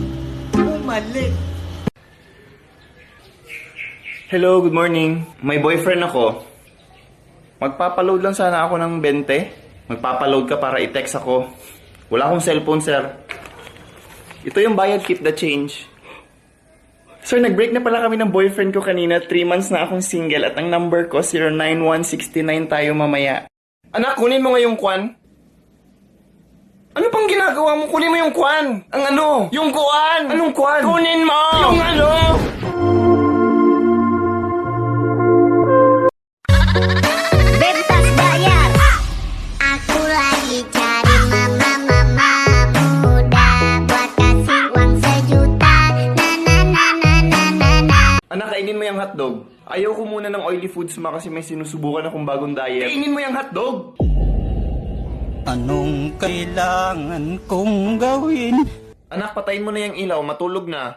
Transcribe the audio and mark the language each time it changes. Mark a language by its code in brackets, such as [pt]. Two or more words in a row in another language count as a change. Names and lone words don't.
[tl] Umalik! [en] Hello, good morning. [tl] May boyfriend ako. Magpapaload lang sana ako ng 20. Magpapaload ka para i-text ako. Wala akong cellphone, sir. Ito yung bayad, [en] keep the change. [tl] Sir, nag-break na pala kami ng boyfriend ko kanina. 3 months na akong single at ang number ko 09169 tayo mamaya. Anak, kunin mo nga yung kwan. Ano pang ginagawa mo? Kunin mo yung kwan. Ang ano? Yung kwan. Anong kwan? Kunin mo! Yung ano? [id] Bebas bayar! Ako lagi cari mama muda buat kasih uang 1 juta. Na na na na na na na. [tl] Anak, kainin mo yung hotdog. Ayaw ko muna ng [en] oily foods [tl] ma kasi may sinusubukan akong bagong diet. Kainin mo yung hotdog! Anong kailangan kong gawin? Anak, patayin mo na yung ilaw. Matulog na.